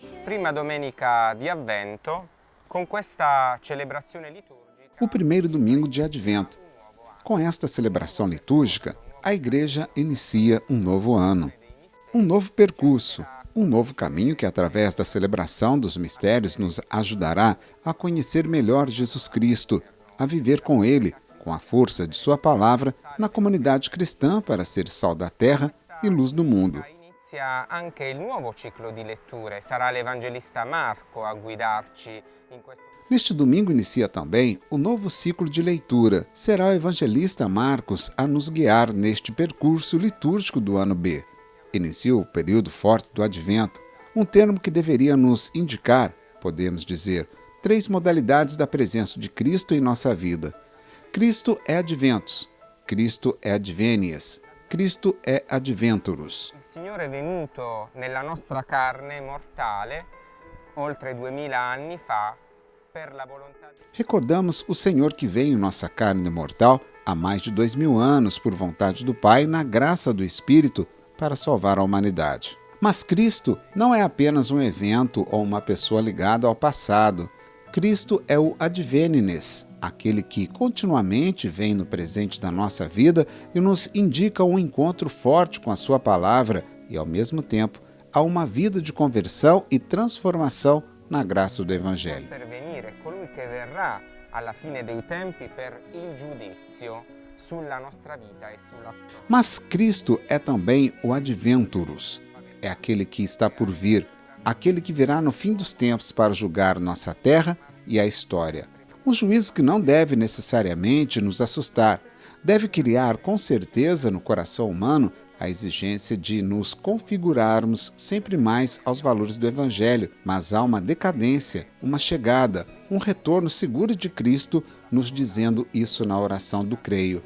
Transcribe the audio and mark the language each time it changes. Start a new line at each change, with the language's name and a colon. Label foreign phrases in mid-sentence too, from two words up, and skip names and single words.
Italian: prima domenica di Avvento com questa celebrazione liturgica.
Portuguese: O primeiro domingo de Advento. Com esta celebração litúrgica, a Igreja inicia um novo ano, um novo percurso, um novo caminho que, através da celebração dos mistérios, nos ajudará a conhecer melhor Jesus Cristo, a viver com Ele, com a força de Sua palavra, na comunidade cristã para ser sal da terra e luz do mundo.
Italian: Inizia anche il nuovo ciclo di letture, sarà l'Evangelista Marco a guidarci in questo.
Portuguese: Neste domingo inicia também o novo ciclo de leitura. Será o evangelista Marcos a nos guiar neste percurso litúrgico do ano B. Inicia o período forte do Advento, um termo que deveria nos indicar, podemos dizer, 3 modalidades da presença de Cristo em nossa vida. Cristo é Adventus, Cristo é Advenies, Cristo é Adventurus.
Italian: Il Signore è venuto nella nostra carne mortale oltre 2000 anni fa per la volontà di...
Portuguese: Recordamos o Senhor que veio em nossa carne mortal há mais de 2000 anos por vontade do Pai, na graça do Espírito, para salvar a humanidade. Mas Cristo não é apenas um evento ou uma pessoa ligada ao passado. Cristo é o Advenines, aquele que continuamente vem no presente da nossa vida e nos indica um encontro forte com a sua palavra e, ao mesmo tempo, a uma vida de conversão e transformação na graça do Evangelho.
Italian: Intervenire colui che verrà alla fine dei tempi per il giudizio sulla nostra vita e sulla storia.
Portuguese: Mas Cristo é também o Adventurus, é aquele que está por vir, aquele que virá no fim dos tempos para julgar nossa terra e a história. Um juízo que não deve necessariamente nos assustar, deve criar com certeza no coração humano a exigência de nos configurarmos sempre mais aos valores do Evangelho, mas há uma decadência, uma chegada, um retorno seguro de Cristo, nos dizendo isso na oração do creio.